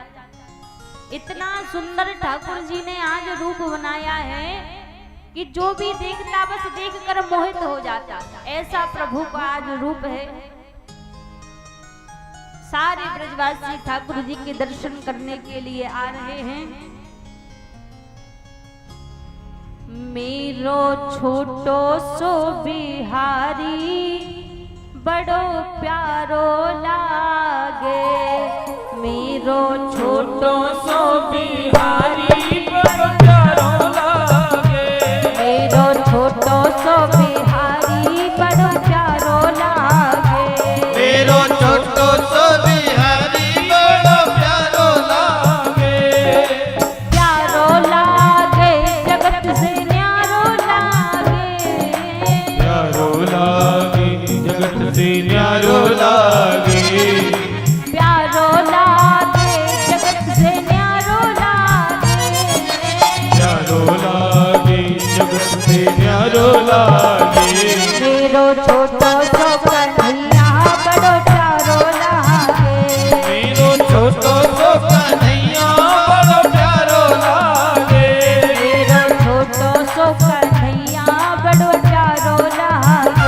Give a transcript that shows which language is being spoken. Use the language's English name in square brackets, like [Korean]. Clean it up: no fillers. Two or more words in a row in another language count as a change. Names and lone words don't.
[Hindi] इतना सुंदर ठाकुर जी ने आज रूप बनाया है कि जो भी देखता बस देखकर मोहित हो जाता। ऐसा प्रभु का आज रूप है। सारे ब्रजवासी ठाकुर जी के दर्शन करने के लिए आ रहे हैं। [Braj] मेरो छोटो सो बिहारी बड़ो प्यारो लागे, मेरो छोटो सो बिहारी बड़ो प्यारो लागे, मेरो छोटो सो बिहारी बड़ो प्यारो लागे, मेरो छोटो सो बिहारी बड़ो प्यारो लागे, प्यारो लागे जगत से न्यारो लागे, प्यारो लागे जगत से न्यारो लागे, प्यारो लागे जगत से न्यारो लागे, प्यारो लागे जगत से न्यारो लागे, मेरो छोटो सो कन्हैया बड़ो प्यारो लागे, मेरो छोटो सो कन्हैया बड़ो प्यारो लागे, मेरो छोटो सो कन्हैया बड़ो प्यारो लागे,